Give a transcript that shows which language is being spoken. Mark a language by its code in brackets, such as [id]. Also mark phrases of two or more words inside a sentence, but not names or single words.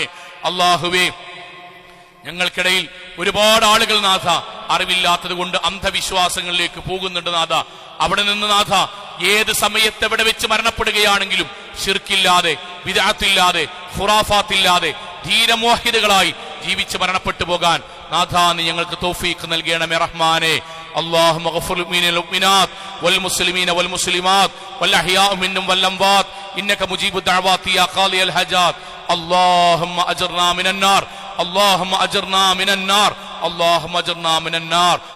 [ml] അള്ളാഹുവേ, ഞങ്ങൾക്കിടയിൽ ഒരുപാട് ആളുകൾ നാഥ അറിവില്ലാത്തത് കൊണ്ട് അന്ധവിശ്വാസങ്ങളിലേക്ക് പോകുന്നുണ്ട് നാഥ. അവിടെ നിന്ന് നാഥ ഏത് സമയത്ത് എവിടെ വെച്ച് മരണപ്പെടുകയാണെങ്കിലും ശിർക്കില്ലാതെ, ബിദ്അത്തില്ലാതെ, ഖുറാഫാത്തില്ലാതെ ധീരമോഹിതകളായി ജീവിച്ച് മരണപ്പെട്ടു പോകാൻ നാഥ നീ ഞങ്ങൾക്ക് തൗഫീഖ് നൽകണമേ റഹ്മാനെ. [ar] اللهم اغفر للمؤمنين والمؤمنات والمسلمين والمسلمات والأحياء منهم والأموات إنك مجيب الدعوات يا قاضي الحاجات. اللهم أجرنا من النار، اللهم أجرنا من النار، اللهم أجرنا من النار.